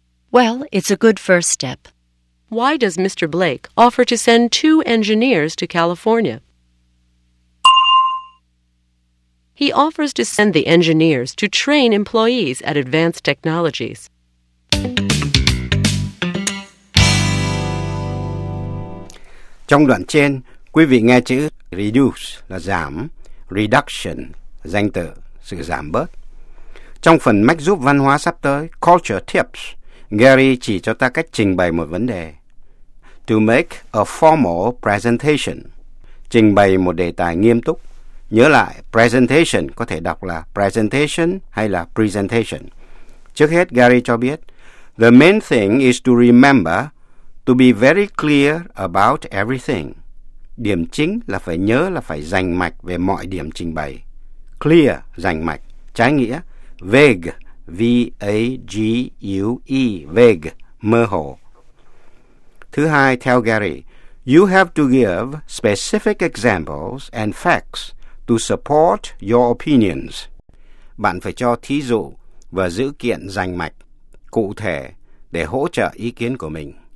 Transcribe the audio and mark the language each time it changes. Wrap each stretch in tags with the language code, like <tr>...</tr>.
<en>Well, it's a good first step. Why does Mr. Blake offer to send 2 engineers to California? He offers to send the engineers to train employees at Advanced Technologies.</en> <vi>Trong đoạn trên, quý vị nghe chữ reduce là giảm, reduction, danh từ, sự giảm bớt. Trong phần mách giúp văn hóa sắp tới, Culture Tips, Gary chỉ cho ta cách trình bày một vấn đề.</vi> <en>To make a formal presentation,</en> <vi>trình bày một đề tài nghiêm túc. Nhớ lại, presentation có thể đọc là presentation hay là presentation. Trước hết, Gary cho biết,</vi> <en>the main thing is to remember to be very clear about everything.</en> <vi>Điểm chính là phải nhớ là phải rành mạch về mọi điểm trình bày. Clear, rành mạch. Trái nghĩa, vague, V-A-G-U-E, vague, mơ hồ. Thứ hai, theo Gary,</vi> <en>you have to give specific examples and facts to support your opinions.</en> <vi>Bạn phải cho thí dụ và dữ kiện rành mạch, cụ thể để hỗ trợ ý kiến của mình.</vi>